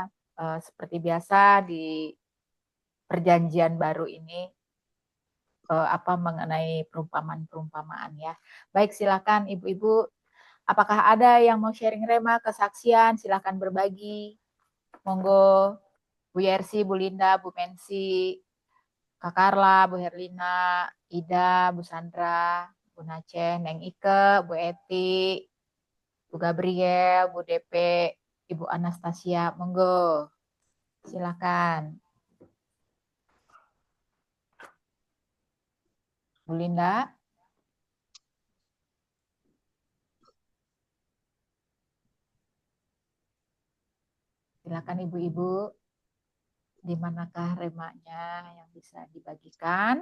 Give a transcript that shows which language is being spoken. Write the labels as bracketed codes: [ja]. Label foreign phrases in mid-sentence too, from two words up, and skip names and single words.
[id] Seperti biasa di perjanjian baru ini mengenai perumpamaan-perumpamaan ya. Baik, silakan Ibu-Ibu, apakah ada yang mau sharing rema, kesaksian? Silakan berbagi. Monggo Bu Yersi, Bu Linda, Bu Mensi, Kak Karla, Bu Herlina, Ida, Bu Sandra, Bu Nacen, Neng Ike, Bu Eti, Bu Gabriel, Bu DP, Ibu Anastasia, monggo. Silakan. Bu Linda. Silakan ibu-ibu, di manakah remanya yang bisa dibagikan?